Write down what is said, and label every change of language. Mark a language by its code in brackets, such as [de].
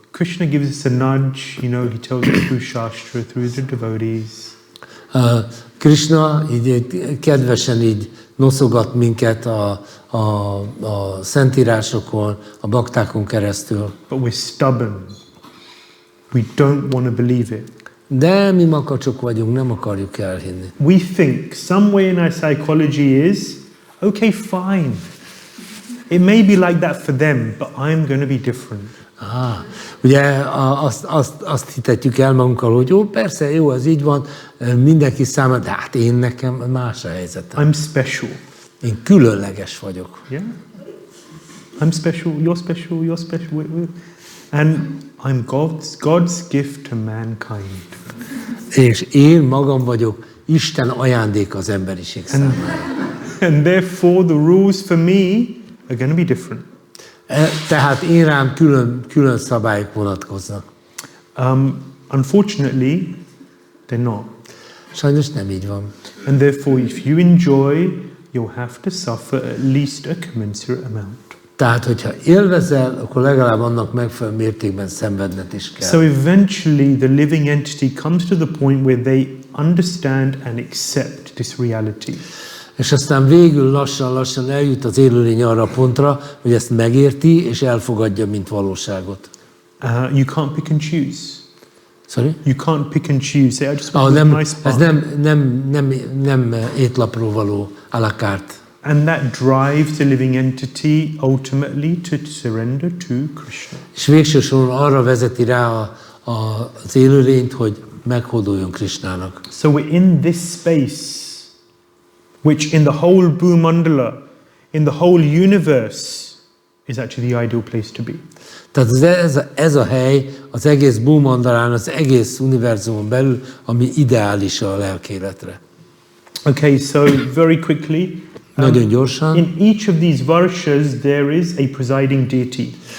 [en] Krishna gives us a nudge, he tells us through Shastra, through the devotees. [hu] Krishna így kedvesen így noszogat minket a szentírásokon, a baktákon keresztül. [en] But we're stubborn. We don't want to believe it. [hu] De mi makacsok vagyunk, nem akarjuk elhinni. [en] We think some way in our psychology is, okay, fine. It may be like that for them, but I'm going to be different. [hu] Ugye azt hitetjük el magunkkal, hogy jó, persze, jó, ez így van, mindenki számára, de hát nekem más a helyzetem. [en] I'm special. [hu] Én különleges vagyok. [en] Yeah? I'm special, you're special, you're special. And I'm God's gift to mankind. [hu] És én magam vagyok Isten ajándék az emberiség számára. [en] And therefore the rules for me are going to be different. [hu] Tehát én rám külön szabályok vonatkoznak. [en] Unfortunately, they're not. [hu] Sajnos nem így van. [en] And therefore, if you enjoy, you'll have to suffer at least a commensurate amount. [hu] Tehát, hogyha élvezel, akkor legalább annak megfelelő mértékben szenvedned is kell. [en] So eventually, the living entity comes to the point where they understand and accept this reality. [hu] És aztán végül lassan eljut az élőlény arra a pontra, hogy ezt megérti és elfogadja, mint valóságot. [en] You can't pick and choose. Sorry? You can't pick and choose. Say, I just want a nice [hu] ez [en] part. [hu] nem étlapról való à la carte. [en] And that drives the living entity ultimately to surrender to Krishna. [hu] És végső soron arra vezeti rá az élőlényt, hogy meghódoljon Krishnának. [en] So we're in this space which in the whole Bhü-mandala, in the whole universe, is actually the ideal place to be. [hu] Tehát ez a hely az egész Bhü-mandalán, az egész univerzumon belül, ami ideális a lelkéletre. [en] Okay, so very quickly, [hu] Nagyon gyorsan. [en] in each of these varshas there is a presiding deity.